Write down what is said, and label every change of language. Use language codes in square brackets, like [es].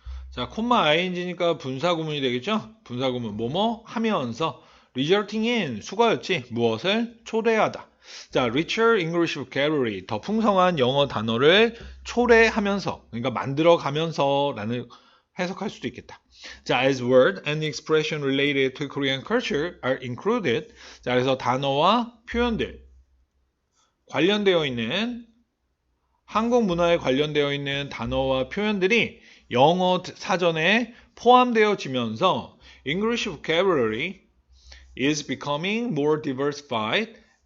[ko] 자, 콤마 ing니까 분사구문이 되겠죠? 분사구문 뭐뭐 하면서 resulting in 수거였지 무엇을 초래하다. 자, [en] richer English vocabulary [ko] 더 풍성한 영어 단어를 초래하면서 그러니까 만들어가면서라는 해석할 수도 있겠다. [en] 자, as word and expression related to Korean culture are included. [ko] 자, 그래서 단어와 표현들 관련되어 있는 한국 문화에 관련되어 있는 단어와 표현들이 영어 사전에 포함되어지면서 [en] English vocabulary is becoming more diversified.